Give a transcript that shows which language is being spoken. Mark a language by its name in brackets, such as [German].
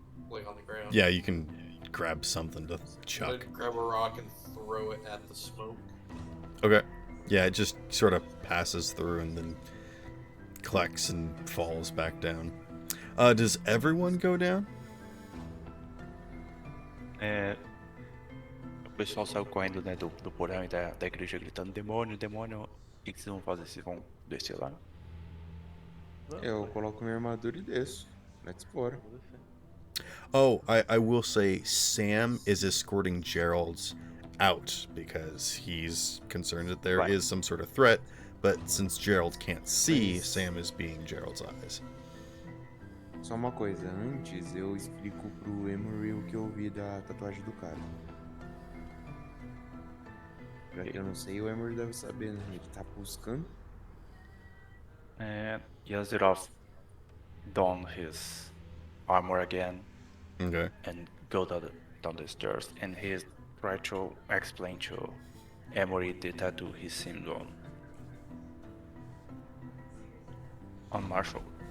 [English] Like on the ground? Yeah, you can grab something to I'm chuck. gonna grab a rock and throw it at the smoke. Okay. Yeah, it just sort of passes through and then collects and falls back down. Does everyone go down? [Portuguese] O pessoal saiu correndo, né, do porão e da igreja gritando: demônio, demônio. O que vocês vão fazer? Vocês vão descer lá? Eu coloco minha armadura e desço. [English] Let's [Portuguese] bora. [English] Oh, I will say Sam is escorting Gerald's out because he's concerned that there is some sort of threat, but since Gerald can't see, Sam is being Gerald's eyes. [Portuguese] Só uma coisa, antes eu explico pro Emery o que eu vi da tatuagem do cara. Já que eu não sei, o Emery deve saber, né? Ele tá buscando. [English] Yazirov don his armor again Okay. and go down the stairs, and he tried to explain to Emory the tattoo he seen on Marshall.